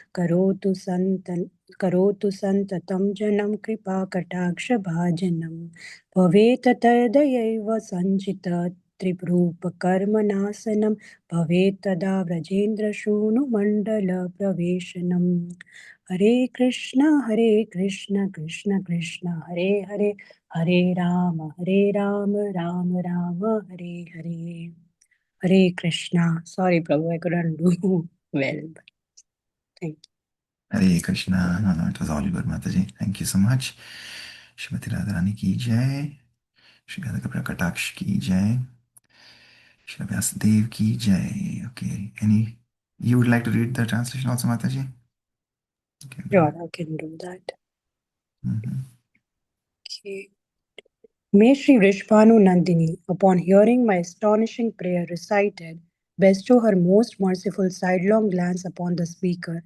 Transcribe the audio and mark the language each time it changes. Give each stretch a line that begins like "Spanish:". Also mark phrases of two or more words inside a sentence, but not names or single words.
Sanskrit: करोतु सन्ततं जनं कृपाकटाक्षभाजनम् भवेत् तदयैव सञ्चित त्रिरूपकर्मनाशनं भवेत् तदा व्रजेन्द्रशूनुमण्डलप्रवेशनम् हरे कृष्ण कृष्ण कृष्ण हरे हरे हरे राम राम राम हरे हरे हरे कृष्णा
English: sorry Prabhu I couldn't do well but thank you.
Sanskrit: Hare Krishna.
English: No, no, it was all good, Mataji. Thank you so much. Shrimati Radharani
Hindi: की जय. श्री राधा कृपा कटाक्ष की जय. श्री व्यासदेव की जय.
English: Okay. You would like to read the translation also, Mataji? Okay. Sure, I can do that. Mhm. Okay. May Sri Vrishbhanu Nandini, upon hearing my astonishing prayer recited, bestow her most merciful sidelong glance upon the speaker.